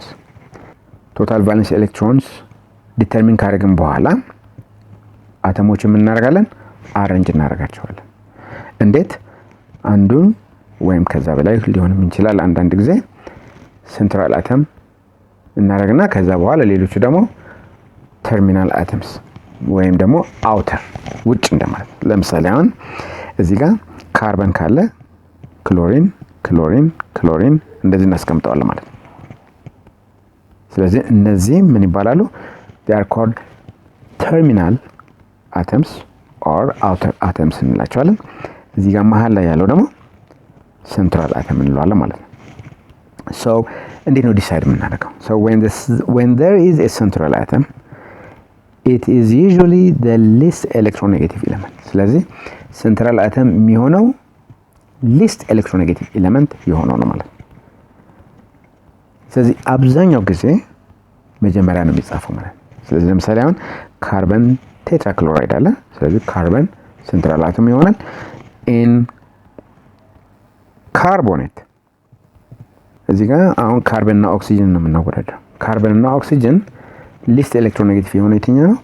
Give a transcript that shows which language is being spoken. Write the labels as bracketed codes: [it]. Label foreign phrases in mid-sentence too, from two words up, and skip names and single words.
[en] Total valence electrons determine [am] ካደረግን በኋላ አተሞችን ምን እናደርጋለን አሬንጅ እናደርጋቸዋለን። እንዴት? አንዱን ወይም ከዛ በላይ ሊሆንም ይችላል አንዳንድ ጊዜ [en] central atom [am] እናደርግና ከዛ በኋላ ሌሎቹ ደግሞ [en] terminal atoms [am] ወይም ደግሞ አውተር ውጭ እንደማለት። ለምሳሌ አሁን እዚህ ጋር ካርበን ካለ ክሎሪን ክሎሪን ክሎሪን እንደዚህ እናስቀምጠዋለን ማለት ነው። ስለዚህ እነዚህ ምን ይባላሉ? [en] they are called terminal atoms or outer atoms [am] እንላቸዋለን። እዚህ ጋር መሃል ላይ ያለው ደግሞ [en] central atom [am] እንለዋለን ማለት ነው። so እንዴት ነው ዲሳይድ የምናደርገው? [en] so when there is a central atom it is usually the least electronegative element. [am] ስለዚህ [en] central atom [am] የሚሆነው [en] least electronegative element [am] የሆነው ነው ማለት ነው። ስለዚህ አብዛኛው ጊዜ መጀመሪያ ነው የሚጻፈው ማለት ነው። ስለዚህ ለምሳሌ አሁን [en] carbon tetrachloride [am] አለ። ስለዚህ ካርበን [en] central atom [am] ይሆናል። [en] in carbonate [am] እዚህ ጋር አሁን ካርበን እና ኦክሲጅን ነው የምናወዳደው። ካርበን እና ኦክሲጅን [en] least electronegative [am] የሆነ የትኛው ነው?